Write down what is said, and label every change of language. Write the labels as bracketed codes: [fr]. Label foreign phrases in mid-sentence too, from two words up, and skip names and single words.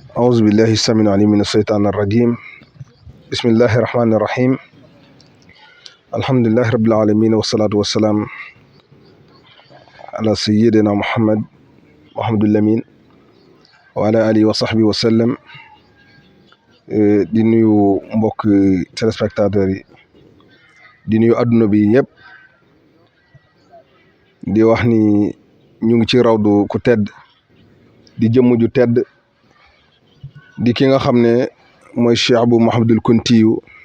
[ar] أعوذ بالله السميع العليم من الشيطان الرجيم بسم الله الرحمن الرحيم الحمد لله رب العالمين والصلاة والسلام على سيدنا محمد الأمين وعلى آله وصحبه وسلم [wo] di nuyu mbokk téléspectateurs yi di nuyu adduna bi yëpp di wax ni ñu ngi ci rawdu ku tedd di jëmm ju tedd di ki nga xam ne mooy Cheikh Abou Mouhamadul Kountiyu